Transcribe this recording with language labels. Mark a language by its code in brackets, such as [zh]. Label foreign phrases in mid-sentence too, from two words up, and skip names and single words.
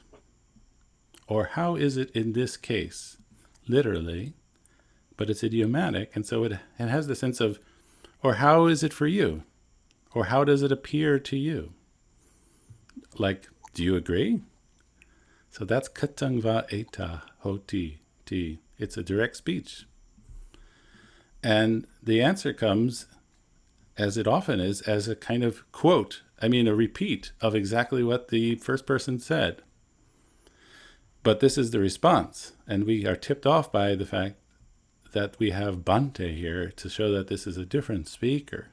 [en] Or how is it in this case? Literally, but it's idiomatic, and so it has the sense of, or how is it for you? Or how does it appear to you? Like, do you agree? So that's [pi] katangva eta hoti ti. [en] It's a direct speech. And the answer comes, as it often is, as a kind of quote, a repeat of exactly what the first person said. But this is the response, and we are tipped off by the fact that we have Bante here to show that this is a different speaker.